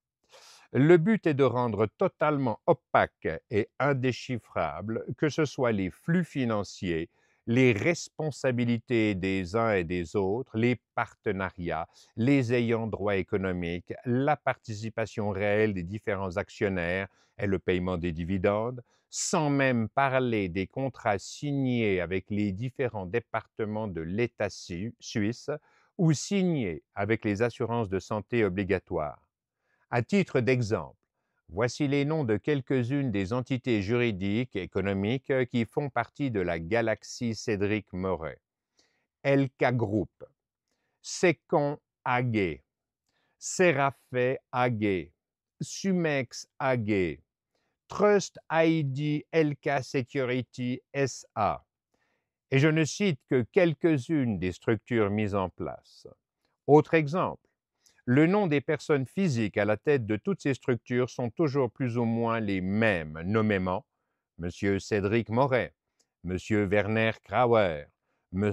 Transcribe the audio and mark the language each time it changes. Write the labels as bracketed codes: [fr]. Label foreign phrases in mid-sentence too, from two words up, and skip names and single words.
[fr] Le but est de rendre totalement opaque et indéchiffrable que ce soit les flux financiers, les responsabilités des uns et des autres, les partenariats, les ayants droit économiques, la participation réelle des différents actionnaires et le paiement des dividendes, sans même parler des contrats signés avec les différents départements de l'État suisse ou signés avec les assurances de santé obligatoires. À titre d'exemple, voici les noms de quelques-unes des entités juridiques et économiques qui font partie de la galaxie Cédric Moret. Elka Group, Secon AG, Serafé AG, Sumex AG, Trust ID Elka Security SA. Et je ne cite que quelques-unes des structures mises en place. Autre exemple, le nom des personnes physiques à la tête de toutes ces structures sont toujours plus ou moins les mêmes, nommément M. Cédric Moret, M. Werner Krauer, M.